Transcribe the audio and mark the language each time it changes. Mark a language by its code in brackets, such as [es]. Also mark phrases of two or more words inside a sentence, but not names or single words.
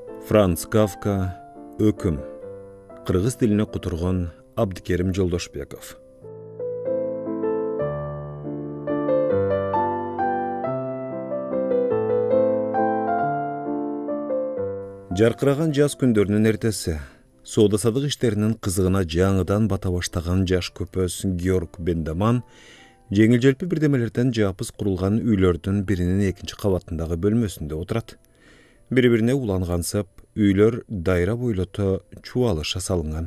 [ky] Franz Kafka, Öküm. Kırgız diline kuturgan Abdikerim Joldoşbekov. Жарқыраған жаз күндөрүнүн эртеси, соода-садык иштеринин кызыгына жаңыдан бата баштаган жаш көпөс Георг Бендаман жеңил-желпи бирдемелерден жапыз курулган үйлөрдүн биринин экинчи кабатындагы бөлмөсүндө отурат. Бири-бирине улангансып, үйлөр дайра бойлото чубалыша салынган.